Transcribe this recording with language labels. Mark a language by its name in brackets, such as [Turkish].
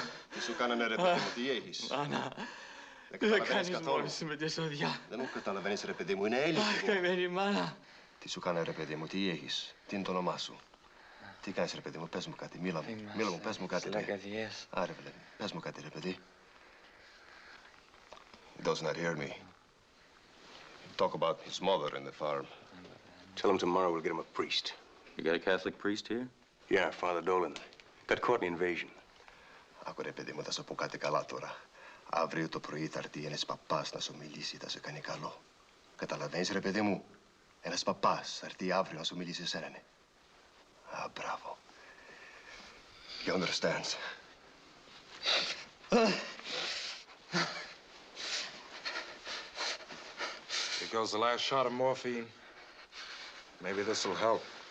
[Greek] Τι σου κάνανε ρε παιδί μου, τι έχεις. Δεν καταλαβαίνεις καθόλου. Δεν μου καταλαβαίνεις ρε παιδί μου, είναι έλλειπη μου. Τι σου κάνε ρε παιδί μου, τι έχεις, τι είναι το όνομά σου. Τι κάνεις ρε παιδί μου, πες μου κάτι, μίλα μου, πες μου κάτι. Άρε βλέπει, πες μου κάτι ρε παιδί. [English] He does not hear me. Talk about his mother and the farm. Tell him tomorrow we'll get him a priest. You got a Catholic priest here? Yeah, Father Dolan. Got caught in the invasion. [Greek] Άκου ρε παιδί μου, θα σου πω κάτι καλά τώρα. Αύριο το πρωί θα έρθει ένας παπάς να σου μιλήσει, θα σε κάνει καλό. Καταλαβαίνεις ρε παιδί μου, ένας παπάς θα έρθει αύριο να σου μιλήσει εσένα. Α, μπράβο. [English] He understands. Here goes the last shot of morphine. Maybe this'll help.